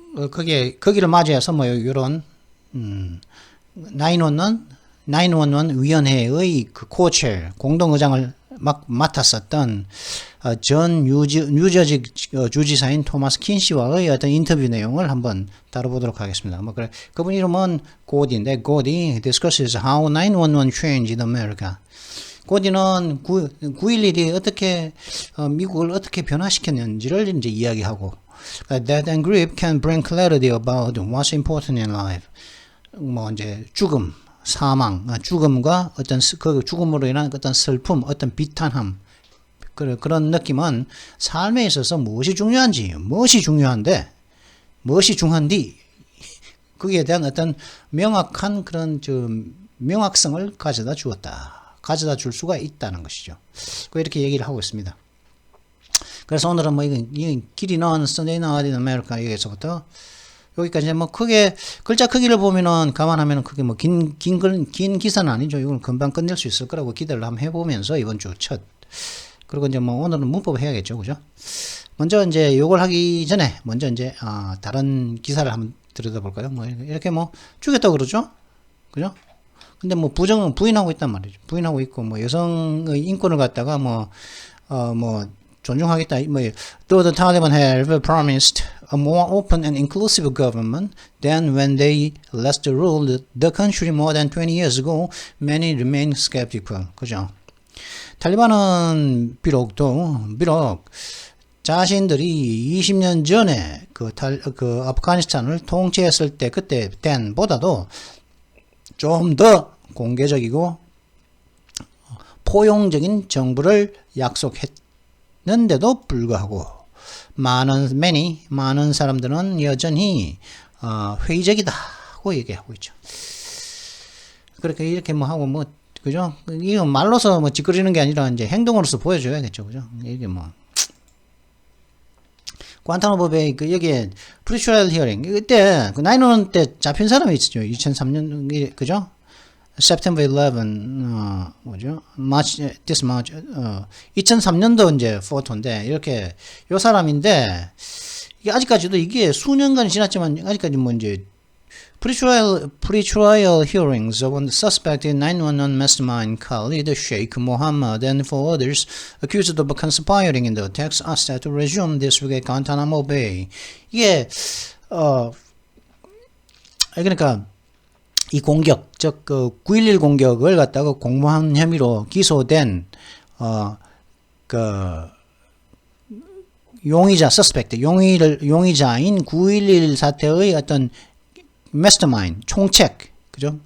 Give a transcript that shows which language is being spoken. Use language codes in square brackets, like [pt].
[ko] 거기를 맞이해서 요런 911 위원회의 그 코체어 공동의장을 맡았었던 전 뉴저지 주지사인 토마스 킨시와의 어떤 인터뷰 내용을 한번 다뤄보도록 하겠습니다. 그분 이름은 고디인데, 고디 [en] discusses how 911 changed America. [ko] 고디는 9.11이 어떻게 미국을 어떻게 변화시켰는지를 이제 이야기하고, [en] that and grief can bring clarity about what's important in life. [ko] 이제 죽음, 사망, 죽음과 어떤 그 죽음으로 인한 어떤 슬픔, 어떤 비탄함, 그런 느낌은 삶에 있어서 무엇이 중요한지, 무엇이 중요한데, 무엇이 중요한디, 거기에 대한 어떤 명확한 그런 명확성을 가져다 줄 수가 있다는 것이죠. 이렇게 얘기를 하고 있습니다. 그래서 오늘은 이 길이 나온 Sunday Night in America 여기서부터 여기까지 크게 글자 크기를 보면은 감안하면은 그게 긴 기사는 아니죠. 이건 금방 끝낼 수 있을 거라고 기대를 한번 해보면서 이번 주 첫. 그리고 이제 오늘은 문법 해야겠죠, 그죠? 먼저 이제 요걸 하기 전에 먼저 이제 다른 기사를 한번 들여다볼까요? 이렇게 죽였다고 그러죠, 그죠? 근데 부인하고 있단 말이죠. 부인하고 있고, 여성의 인권을 갖다가 존중하겠다. [en] Though the Taliban have promised a more open and inclusive government than when they last ruled the country more than 20 years ago, many remain skeptical. [ko] 그죠? 탈리반은 비록 자신들이 20년 전에 그 아프가니스탄을 통치했을 때 그때 보다도 좀 더 공개적이고 포용적인 정부를 약속했는데도 불구하고 많은 사람들은 여전히 회의적이다고 얘기하고 있죠. 그렇게 이렇게 뭐 하고 뭐 그죠? 이거 말로서 뭐 짓거리는 게 아니라 이제 행동으로서 보여줘야겠죠, 그죠? 이게 뭐 관타나모 베이 그 여기에 프리트라이얼 히어링 이때 그 9/11 때 잡힌 사람이 있었죠. 2003년 그죠? [en] September 11 뭐죠? this March [ko] 2003년도 이제 포토인데 이렇게 요 사람인데 이게 아직까지도 이게 수년간이 지났지만 아직까지 뭐 이제 [en] pre-trial hearings of the suspected 911 mastermind Khalid Sheikh Mohammed and four others accused of conspiring in the attacks are set to resume this week at Guantanamo Bay. [ko] 이게 그러니까 이 공격, 즉 그 9.11 공격을 갖다가 공모한 혐의로 기소된 그 용의자, suspect, 용의자인 9.11 사태의 어떤 mastermind, 총책, 그죠?